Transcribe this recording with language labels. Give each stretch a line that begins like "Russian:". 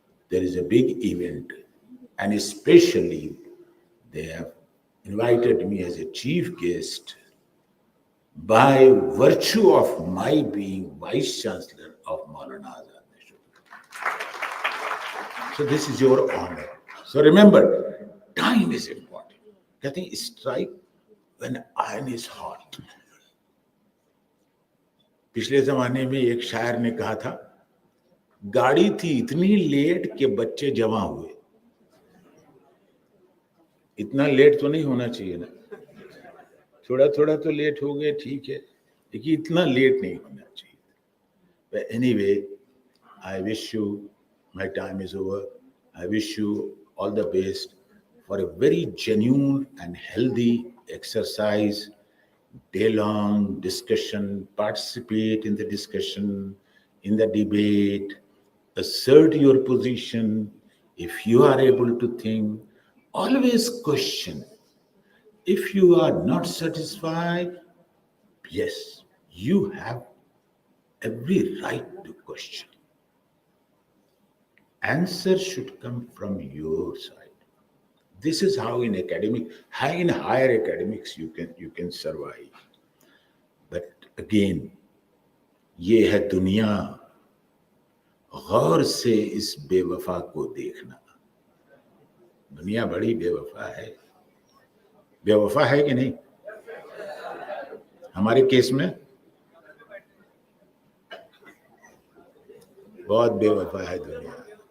English: There is a big event, and especially they have invited me as a chief guest by virtue of my being Vice Chancellor of Maulana Azad. So this is your honor. So remember, time is important.
Hindi: कहते हैं
English: strike when iron is hot.
Hindi: पिछले जमाने में एक शायर ने कहा था, गाड़ी थी इतनी लेट कि बच्चे जमा हुए। इतना लेट तो नहीं होना चाहिए ना, थोड़ा थोड़ा तो लेट हो गए, ठीक है, लेकिन इतना लेट नहीं होना चाहिए।
English: But anyway, I wish you, my time is over. I wish you all the best for a very genuine and healthy exercise, day-long discussion. Participate in the discussion, in the debate, assert your position. If you are able to think, always question. If you are not satisfied, yes, you have every right to question. Answer should come from your side. This is how in higher academics you can survive. But again,
Hindi: ये है दुनिया, गौर से इस बेवफा को देखना। दुनिया बड़ी बेवफा है कि नहीं? हमारे केस में बहुत बेवफा है दुनिया।